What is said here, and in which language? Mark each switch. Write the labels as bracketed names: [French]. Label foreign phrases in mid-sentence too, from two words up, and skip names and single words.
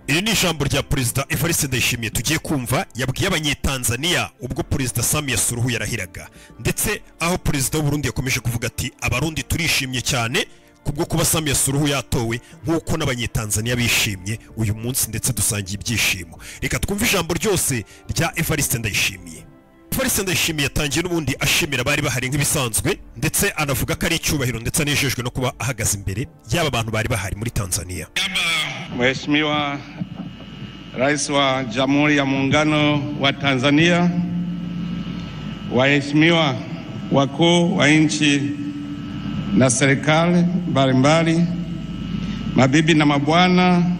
[Kinyarwanda] iri ni ijambo rya Perezida Evariste Ndayishimiye tugiye kumva yabwiye abanyetanzania ubwo Perezida Samia Suluhu yarahiraga, ndetse aho Perezida w'u Burundi yakomeje kuvuga ati abarundi turishimye cyane kubwo kuba Samia Suluhu yatowe nk'uko n'abanyetanzania bishimye uyu munsi, ndetse dusangiye ibyishimo. Reka twumve ijambo ryose rya Evariste Ndayishimiye. Evariste Ndayishimiye yatangiye n'ubundi ashimira bari bahari nk'ibisanzwe, ndetse anavuga ko ari icyubahiro ndetse anejejwe no kuba ahagaze imbere y'aba bantu bari bahari muri Tanzania. [Swahili] Mheshimiwa Rais wa Jamhuri ya Muungano wa Tanzania, waheshimiwa wakuu wa nchi na serikali mbalimbali, mabibi na mabwana,